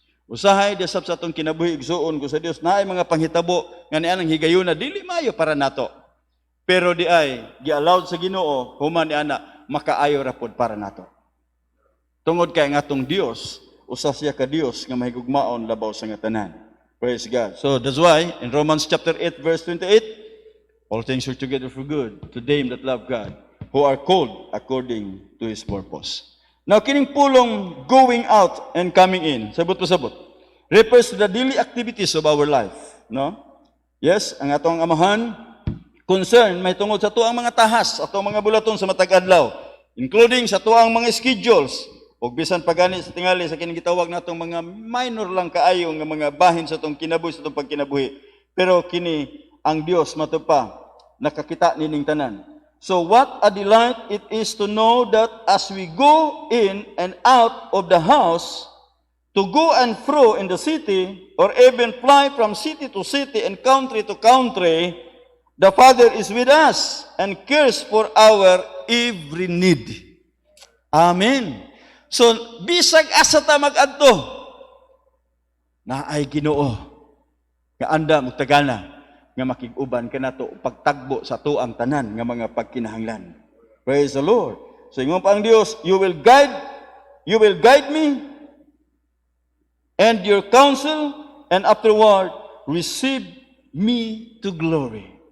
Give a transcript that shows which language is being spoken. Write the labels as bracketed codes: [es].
[ceb] Usahay desab sa atong kinabuhi igsuon ko sa Dios naay mga panghitabo nga nianang higayuna dili maayo para nato. Pero di ay gi-allowed sa Ginoo human ni ana makaayo ra pod para nato. Tungod kay nga atong Dios, usa siya ka Dios nga mahigugmaon labaw sa nga tanan. [en] Praise God. So that's why in Romans chapter 8 verse 28, all things work together for good to them that love God, who are called according to His purpose. Now, [ceb] kining pulong [en] going out and coming in, [ceb] sabot po sabot, [en] refers to the daily activities of our life. [ceb] No? Yes, ang atong amahan, concern, may tungod sa tuang mga tahas, atong mga bulaton sa matag adlaw, including sa tuang mga schedules, o bisan pagani sa tingali sa kining gitawag natong mga minor lang kaayo nga mga bahin sa atong kinabuhi sa atong pagkinabuhi. Pero kini ang Dios matupa nakakita nining tanan. [en] So what a delight it is to know that as we go in and out of the house, to go and fro in the city, or even fly from city to city and country to country, the Father is with us and cares for our every need. Amen. [ceb] So, bisag asa ta mag-adto, na ay Ginoo, nga anda magtagana, nga makig-uban ka nato pagtagbo sa tuang tanan nga mga pagkinahanglan. [en] Praise the Lord. [ceb] So ingon pa ang Dios, [en] you will guide me and your counsel, and afterward receive me to glory.